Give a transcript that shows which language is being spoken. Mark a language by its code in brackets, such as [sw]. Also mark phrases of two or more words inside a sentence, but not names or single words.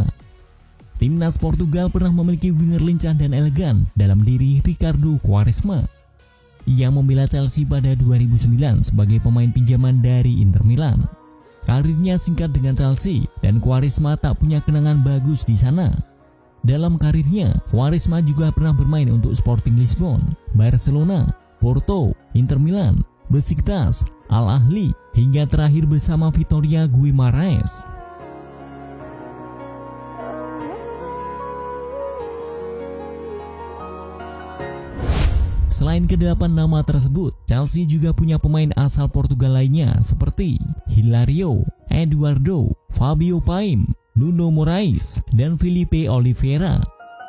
[id] Timnas Portugal pernah memiliki winger lincah dan elegan dalam diri Ricardo Quaresma. Ia membela Chelsea pada 2009 sebagai pemain pinjaman dari Inter Milan. Karirnya singkat dengan Chelsea dan Quaresma tak punya kenangan bagus di sana. Dalam karirnya, Quaresma juga pernah bermain untuk Sporting Lisbon, Barcelona, Porto, Inter Milan, Besiktas, Al Ahly, hingga terakhir bersama Vitória Guimarães. Selain ke-8 nama tersebut, Chelsea juga punya pemain asal Portugal lainnya seperti Hilario, Eduardo, Fabio Paim, Nuno Moraes, dan Filipe Oliveira.